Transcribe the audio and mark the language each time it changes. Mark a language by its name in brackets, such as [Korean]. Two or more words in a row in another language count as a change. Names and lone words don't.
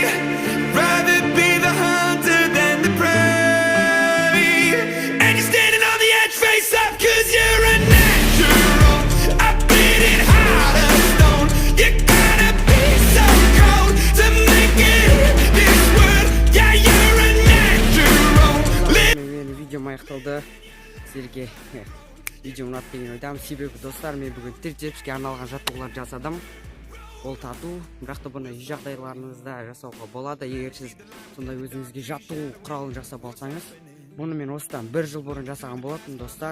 [English] Rather be the hunter than the prey. And you're standing on the edge, face up, cause you're a natural. I've been in heart of stone. You gotta be so cold to make it in this world. Yeah, you're a natural. [Kazakh] Менің видеом аяқталды. Сіздерге видео ұнатты деген ойдамын. Себебі достар, мен бүгін трицепске арналған жаттығулар жасадым. Ол тату, бірақ та бұны үй жағдайларыңызда жасауға болады. Егер сіз сондай өзіңізге жаттығу құралын жасап алсаңыз, бұны мен осыдан 1 жыл бұрын жасаған болатын достар.